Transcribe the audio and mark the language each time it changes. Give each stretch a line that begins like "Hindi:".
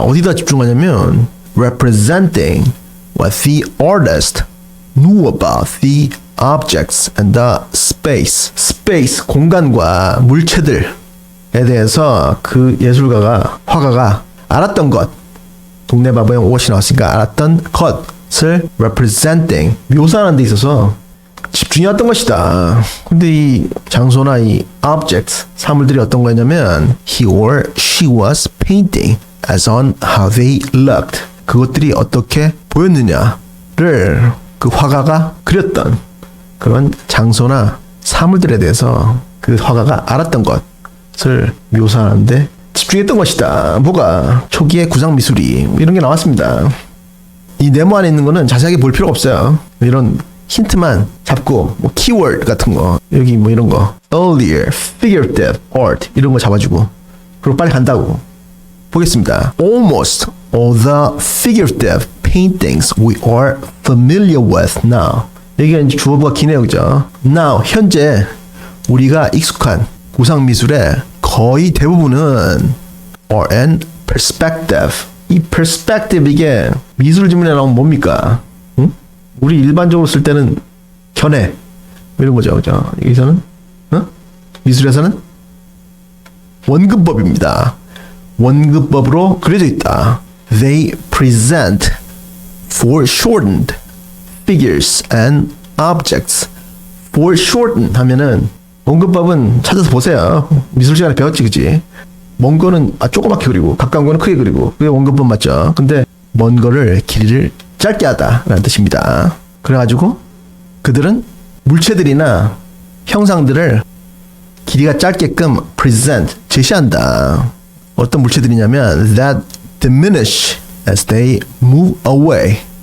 Korean: 어디다 집중하냐면
English: representing what the artist knew about the objects and the space
Korean: 공간과 물체들에 대해서 그 예술가가, 화가가 알았던 것, 동네 바보형 옷이 나왔으니까 알았던 것을 representing, 묘사하는 데 있어서 집중해왔던 것이다. 근데 이 장소나 이
English: objects,
Korean: 사물들이 어떤 거냐면
English: he or she was painting as on how they looked.
Korean: 그것들이 어떻게 보였느냐를 그 화가가 그렸던 그런 장소나 사물들에 대해서 그 화가가 알았던 것을 묘사하는데 집중했던 것이다. 뭐가? 초기의 구상미술이 이런 게 나왔습니다. 이 네모 안에 있는 거는 자세하게 볼 필요가 없어요. 이런 힌트만 잡고 뭐 키워드 같은 거, 여기 뭐 이런 거
English: earlier figurative art
Korean: 이런 거 잡아주고 그리고 빨리 간다고. 보겠습니다.
English: Almost all the figurative paintings we are familiar with now.
Korean: 여기가 이제 주어가 기네요, 그죠? Now, 현재 우리가 익숙한 구상미술의 거의 대부분은
English: are in perspective.
Korean: 이 perspective 이게 미술 지문에 나오면 뭡니까? 응? 우리 일반적으로 쓸 때는 견해 이런 거죠, 그죠? 여기서는 미술에서는 원근법입니다. 원근법으로 그려져 있다.
English: They present foreshortened figures and objects.
Korean: foreshortened 하면은 원근법은 찾아서 보세요. 미술 시간에 배웠지, 그지? 먼 거는 조그맣게 그리고 가까운 거는 크게 그리고 그게 원근법 맞죠? 근데 먼 거를 길이를 짧게 하다 라는 뜻입니다. 그래가지고 그들은 물체들이나 형상들을 길이가 짧게끔 present, 제시한다. 어떤 물체들이냐면
English: that diminish as they move away.